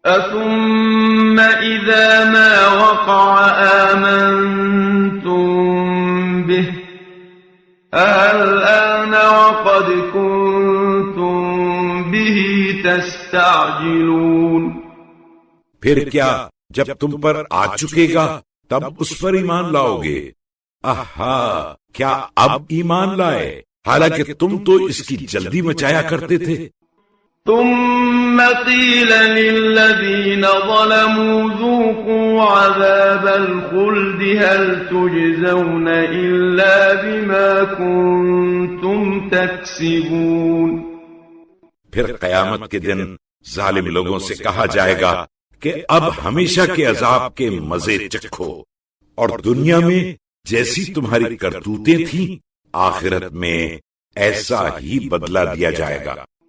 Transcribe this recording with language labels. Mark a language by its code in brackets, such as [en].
[ar] أَثُمَّ إِذَا مَا وَقَعَ آمَنْتُمْ بِهِ الْآنَ وَقَدْ كُنْتُمْ بِهِ تَسْتَعْجِلُونَ. [ur] پھر کیا جب تم پر آ چکے گا تب اس پر ایمان لاؤ گے؟ آہا، کیا اب ایمان لائے حالانکہ تم تو اس کی جلدی مچایا کرتے تھے. [ar] ثم قيل للذين ظلموا ذوقوا عذاب الخلد هل تجزون إلا بما كنتم تكسبون. [ur] پھر قیامت کے دن ظالم لوگوں سے کہا جائے گا کہ اب ہمیشہ کے عذاب کے مزے چکھو، اور دنیا میں جیسی تمہاری کرتوتیں تھیں آخرت میں ایسا ہی بدلہ دیا جائے گا.